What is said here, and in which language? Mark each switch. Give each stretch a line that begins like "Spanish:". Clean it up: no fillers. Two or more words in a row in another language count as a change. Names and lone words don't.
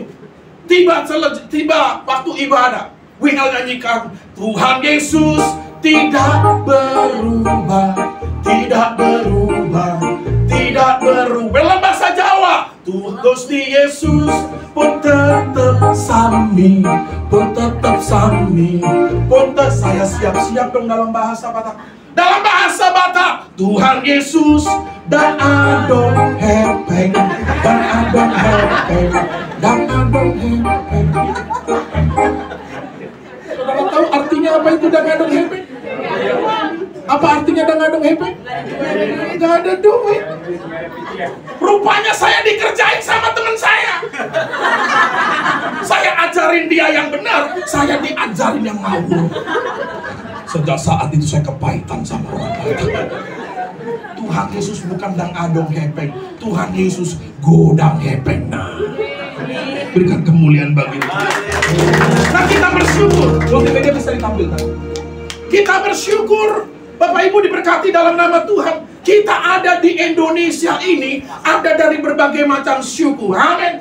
Indonesian: Tiba waktu ibadah, WL nyanyikan Tuhan Yesus tidak berubah, tidak berubah, tidak berubah. Dalam bahasa Jawa,
Javanese: Tuhan Gusti Yesus pun tetap sami, pun tetap sami, pun tetap.
Indonesian: Saya siap-siap dong dalam bahasa Batak. Dalam bahasa Batak, Tuhan Yesus
Batak Toba: dan adong hepeng, dan adong hepeng, dan adong hepeng.
Indonesian: Saudara tahu artinya apa itu
Batak Toba: dan adong hepeng?
Indonesian: Apa artinya
Batak Toba: dan adong hepeng?
Indonesian: Gak ada duit. Rupanya saya dikerjain sama teman saya. Saya ajarin dia yang benar, saya diajarin yang ngawur. Sejak saat itu saya kepahitan sama orang Batak. Tuhan Yesus bukan
Batak Toba: dang adong hepeng, Tuhan Yesus godang hepeng.
Indonesian: Nah, berikan kemuliaan bagi Tuhan. Nah, kita bersyukur. Multimedia bisa ditampilkan. Kita bersyukur, Bapak Ibu diberkati dalam nama Tuhan. Kita ada di Indonesia ini, ada dari berbagai macam suku. Amin.